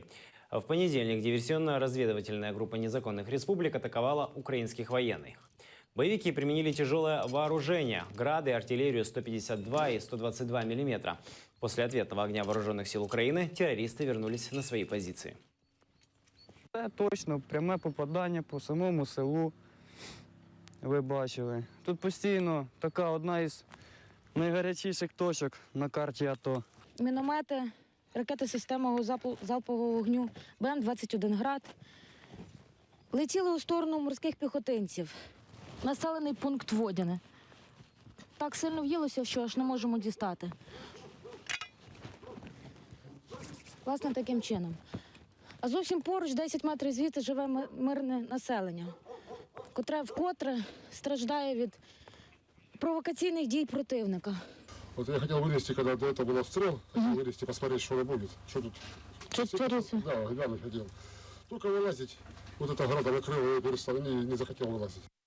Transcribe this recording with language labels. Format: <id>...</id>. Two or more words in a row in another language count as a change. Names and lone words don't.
<ru>В понедельник диверсионно-разведывательная группа незаконных республик атаковала украинских военных. Боевики применили тяжелое вооружение – грады, артиллерию 152 и 122 мм. После ответного огня вооруженных сил Украины террористы вернулись на свои позиции.</ru> <uk>Це точно пряме попадання по самому селу, ви бачили. Тут постійно така одна із найгарячіших точок на карті АТО. Міномети, ракети системного залпового вогню, БМ-21 «Град» летіли у сторону морських піхотинців. Населений пункт Водяне. Так сильно в'їлося, що аж не можемо дістати. Власне, таким чином. А зовсім поруч, 10 метрів звідси, живе мирне населення, котре вкотре страждає від провокаційних дій противника.</uk> <ru>Вот я хотел вылезти, когда до этого был обстрел, хотел вылезти, посмотреть, что будет. Что тут? Что творится? Да, глянуть хотел. Только вылазить, вот это града накрыло, я перестал, не захотел вылазить.</ru>